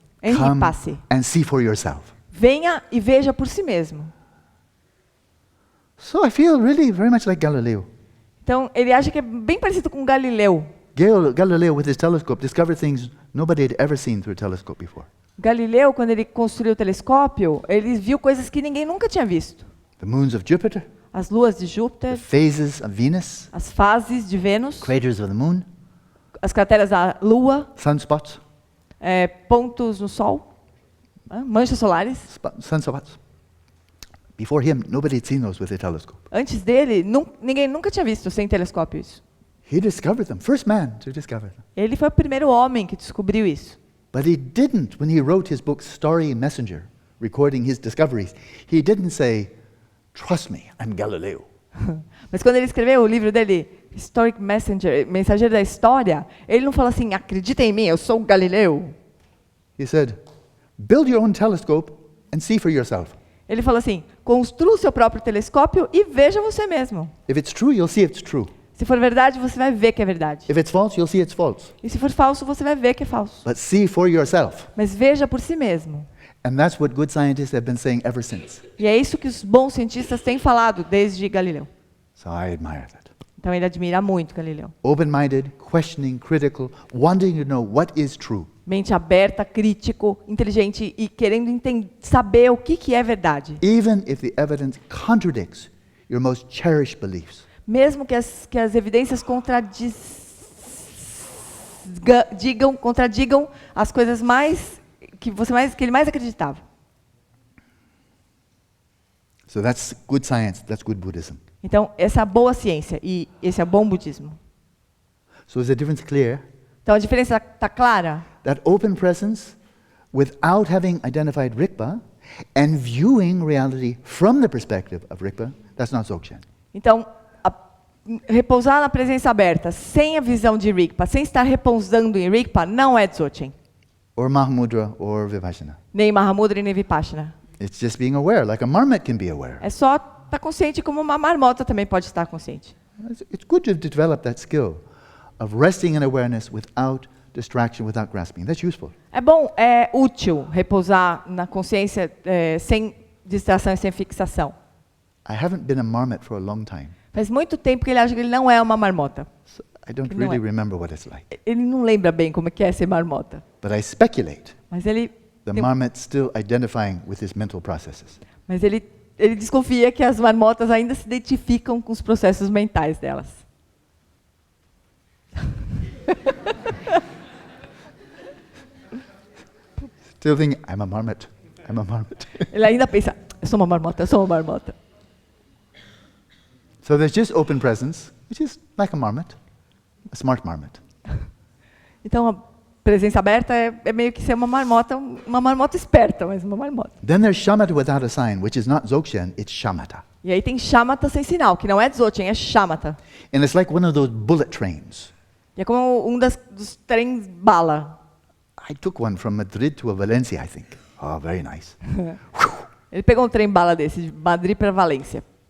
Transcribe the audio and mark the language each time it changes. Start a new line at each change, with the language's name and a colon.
Pali: Ehi
English: Come
Pali: passi.
English: and see for yourself.
Portuguese: Venha e veja por si mesmo.
English: So I feel really very much like Galileo.
Portuguese: Então, ele acha que é bem parecido com Galileu.
English: Galileo, with his telescope, discovered things nobody had ever seen through a telescope before.
Portuguese: Galileu, quando ele construiu o telescópio, ele viu coisas que ninguém nunca tinha visto.
English: The moons of Jupiter,
Portuguese: As luas de
English: the
Portuguese: Júpiter,
English: phases of Venus,
Portuguese: as fases de Vênus,
English: craters of the moon,
Portuguese: as crateras da Lua,
English: sunspots,
Portuguese: pontos no Sol, manchas solares.
English: sunspots. Before him, nobody had seen those with a telescope.
Portuguese: Antes dele, ninguém nunca tinha visto sem telescópio isso.
English: He discovered them, first man to discover them.
Portuguese: Ele foi o primeiro homem que descobriu isso.
English: But he didn't, when he wrote his book, Story Messenger, recording his discoveries, he didn't say, trust me, I'm Galileo.
Portuguese: Mas quando ele escreveu o livro dele, Historic Messenger, Mensageiro da História, ele não falou assim, acredita em mim, eu sou o Galileu.
English: He said, build your own telescope and see for yourself.
Portuguese: Ele falou assim, construa o seu próprio telescópio e veja você mesmo.
English: If it's true, you'll see it's true.
Portuguese: Se for verdade, você vai ver que é verdade.
English: If it's false, you'll see it's false.
Portuguese: E se for falso, você vai ver que é falso.
English: But see for yourself.
Portuguese: Mas veja por si mesmo.
English: And that's what good scientists have been saying ever since.
Portuguese: E é isso que os bons cientistas têm falado desde Galileu.
English: So I admire that.
Portuguese: Então ele admira muito Galileu.
English: Open-minded, questioning, critical, wanting to know what is true.
Portuguese: Mente aberta, crítico, inteligente e querendo saber o que é verdade.
English: Even if the evidence contradicts your most cherished beliefs.
Portuguese: Mesmo que as evidências contradigam as coisas que ele mais acreditava.
English: So that's good science, that's good Buddhism.
Portuguese: Então, essa é a boa ciência e esse é o bom budismo.
English: So is the difference clear?
Portuguese: Então, a diferença está clara?
English: That open presence, without having identified Rigpa, and viewing reality from the perspective of Rigpa, that's not Dzogchen.
Portuguese: Então, repousar na presença aberta, sem a visão de Rigpa, sem estar repousando em Rigpa, não é Dzogchen.
English: Or Mahamudra or Vipassana.
Portuguese: Nem Mahamudra e nem Vipassana.
English: It's just being aware, like a marmot can be aware.
Portuguese: É só estar consciente como uma marmota também pode estar consciente.
English: It's good to develop that skill of resting in awareness without distraction, without grasping. That's useful.
Portuguese: É bom, é útil repousar na consciência sem distração e sem fixação.
English: I haven't been a marmot for a long time.
Portuguese: Faz muito tempo que ele acha que ele não é uma marmota.
English: So I don't
Portuguese: Que não
English: really
Portuguese: é.
English: remember what it's like.
Portuguese: Ele não lembra bem como é que é ser marmota.
English: But I speculate
Portuguese: Mas ele
English: the marmot's still identifying with his mental processes.
Portuguese: Mas ele desconfia que as marmotas ainda se identificam com os processos mentais delas.
English: Still thinking, I'm a marmot. I'm a marmot.
Portuguese: Ele ainda pensa, eu sou uma marmota, eu sou uma marmota.
English: So there's just open presence, which is like a marmot, a smart marmot.
Portuguese: Então a presença aberta é meio que ser uma marmota esperta, mas uma marmota.
English: Then there's shamatha without a sign, which is not Dzogchen, it's shamatha.
Portuguese: E aí tem shamatha sem sinal, que não é Dzogchen, é shamatha.
English: And it's like one of those bullet trains.
Portuguese: E é como dos trens bala.
English: I took one from Madrid to Valencia, I think. Oh, very nice.
Portuguese: Ele pegou um trem bala desse, de Madrid para Valência.